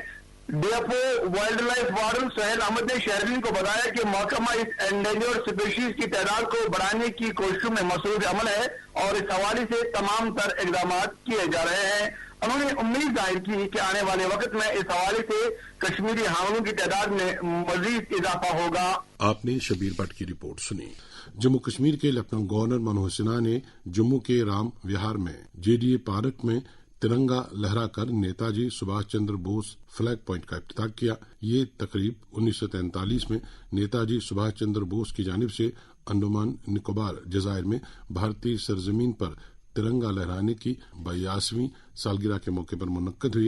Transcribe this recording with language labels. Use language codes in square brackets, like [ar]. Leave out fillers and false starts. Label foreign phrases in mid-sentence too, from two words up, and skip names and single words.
[en] DFO wild life warden [ur] سہیل احمد نے شہرین کو بتایا کہ محکمہ اس [en] endangered species [ur] کی تعداد کو بڑھانے کی کوششوں میں مصروف عمل ہے اور اس حوالے سے تمام تر اقدامات کیے جا رہے ہیں۔ انہوں نے امید ظاہر کی کہ آنے والے وقت میں اس حوالے سے کشمیری حاملوں کی تعداد میں مزید اضافہ ہوگا۔ آپ نے شبیر بٹ کی رپورٹ سنی۔ جموں کشمیر کے لیفٹننٹ گورنر منوہر سنہا نے جموں کے رام وہار میں جے ڈی اے پارک میں ترنگا لہرا کر نیتا جی سبھاش چندر بوس فلیگ پوائنٹ کا افتتاح کیا۔ یہ تقریب 1943 میں نیتا جی سبھاش چندر بوس کی جانب سے انڈمان نکوبار جزائر میں بھارتی سرزمین پر ترنگا لہرانے کی 82ویں سالگرہ کے موقع پر منعقد ہوئی۔